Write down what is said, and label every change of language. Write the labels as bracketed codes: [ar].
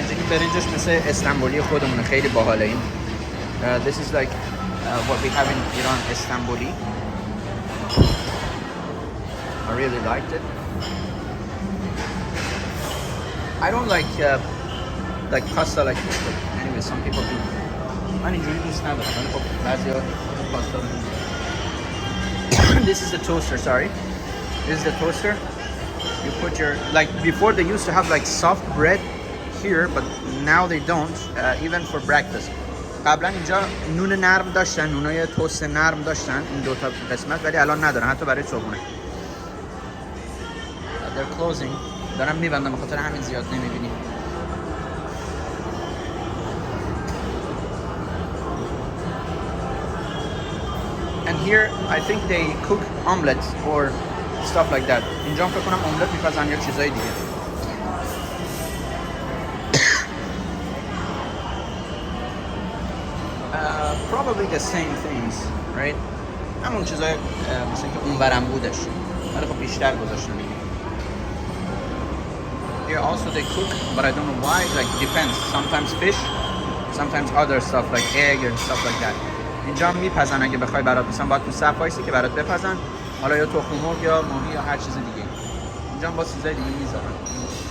[fa] برنجش مثل استانبولی خودمونه، خیلی باحاله این. [en] This is like what we have in Iran, Istanbuli. I really liked it. I don't like pasta like this, but anyway. anyway some people do. [fa] من اینجوری دوست ندارم ولی خب بعضیا پاستا رو دوست دارن. [en] This is the toaster, sorry. This is the toaster. You put your, like before they used to have like soft bread here, but now they don't, even for breakfast. [fa] قبلا اینجا نون نرم داشتن، نونای توست نرم داشتن این دو تا قسمت، ولی الان ندارن حتی برای صبحونه. [en] They're closing. [fa] دارم میبندم به خاطر همین زیاد نمیبینی. [en] And here I think they cook omelets or stuff like that. [fa] اینجا فکر کنم املت میپزن یا چیزای دیگه. [en] Probably the same things, right? [fa] همون چیزای مثل که اون برم بودش. ولی خب بیشتر گذاشتن. [en] Here also they cook, but I don't know why. Like depends. Sometimes fish, sometimes other stuff like egg and stuff like that. [fa] اینجا میپزن اگه بخوای برات مثلا باید تو صف وایسی که برات بپزن. حالا یا تخم مرغ یا ماهی یا هر چیز دیگه. اینجا با چیزای دیگه میذارن.